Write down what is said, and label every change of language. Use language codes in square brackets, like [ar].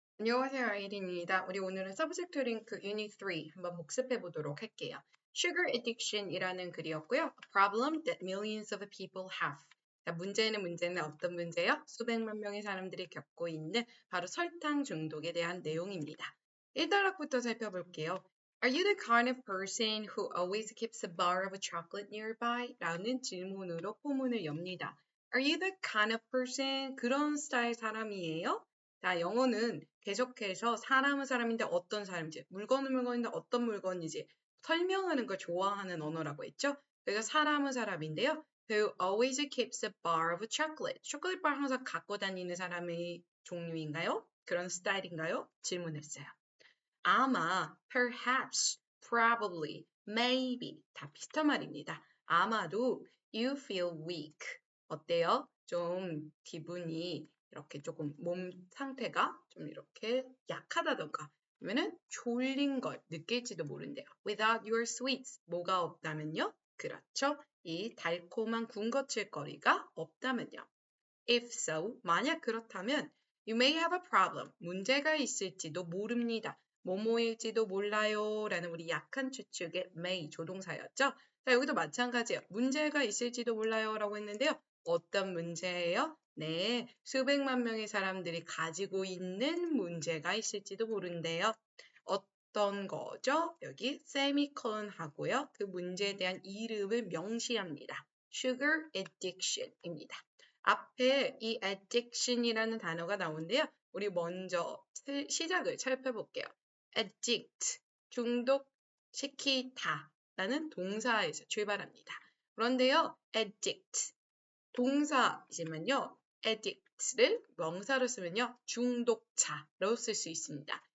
[ko] 안녕하세요, 아이린입니다. 우리 오늘은 서브젝트 링크 유닛 3 한번 복습해 보도록 할게요. Sugar addiction이라는 글이었고요. [en] A problem that millions of people have. [ko] 자, 문제는 어떤 문제요? 수백만 명의 사람들이 겪고 있는 바로 설탕 중독에 대한 내용입니다. 1단락부터 살펴볼게요. [en] Are you the kind of person who always keeps a bar of chocolate nearby? [ko] 라는 질문으로 포문을 엽니다. [en] Are you the kind of person? [ko] 그런 스타일 사람이에요? 자, 영어는 계속해서 사람은 사람인데 어떤 사람인지, 물건은 물건인데 어떤 물건인지 설명하는 걸 좋아하는 언어라고 했죠. 그래서 사람은 사람인데요. [en] Who always keeps a bar of chocolate. [ko] 초콜릿 바 항상 갖고 다니는 사람의 종류인가요? 그런 스타일인가요? 질문했어요. 아마, [en] perhaps, probably, maybe [ko] 다 비슷한 말입니다. 아마도 [en] you feel weak. [ko] 어때요? 좀 기분이 이렇게 조금 몸 상태가 좀 이렇게 약하다던가 아니면은 졸린 걸 느낄지도 모른대요. [en] Without your sweets, [ko] 뭐가 없다면요? 그렇죠. 이 달콤한 군것질거리가 없다면요. [en] If so, [ko] 만약 그렇다면 [en] you may have a problem. [ko] 문제가 있을지도 모릅니다. 뭐뭐일지도 몰라요. 라는 우리 약한 추측의 may 조동사였죠. 자, 여기도 마찬가지예요. 문제가 있을지도 몰라요. 라고 했는데요. 어떤 문제예요? 네, 수백만 명의 사람들이 가지고 있는 문제가 있을지도 모른대요. 어떤 거죠? 여기 세미콜론 하고요. 그 문제에 대한 이름을 명시합니다. Sugar addiction입니다. 앞에 이 addiction이라는 단어가 나오는데요. 우리 먼저 시작을 살펴볼게요. addict, 중독시키다 라는 동사에서 출발합니다. 그런데요, addict, 동사이지만요, addict를 명사로 쓰면요, 중독자로 쓸 수 있습니다.